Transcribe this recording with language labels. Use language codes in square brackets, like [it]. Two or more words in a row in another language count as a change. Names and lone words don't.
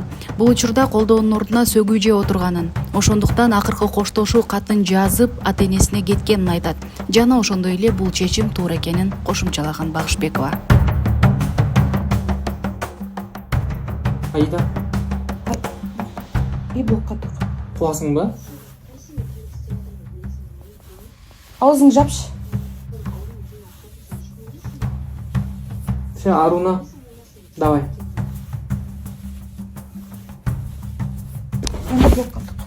[ky] Бул учурда колдоонун ордуна сөгүү жеп отурганын. Ошондуктан акыркы коштошуу катын жазып ата-энесине кеткенин айтат. Жана ошондой эле бул чечим туура экенин кошумчалаган Багышбекова. Аида, блокка тур. куасың ба? Аузыңды жапшы. [ru] Все, Аруна, давай. [ky] Блокка тур.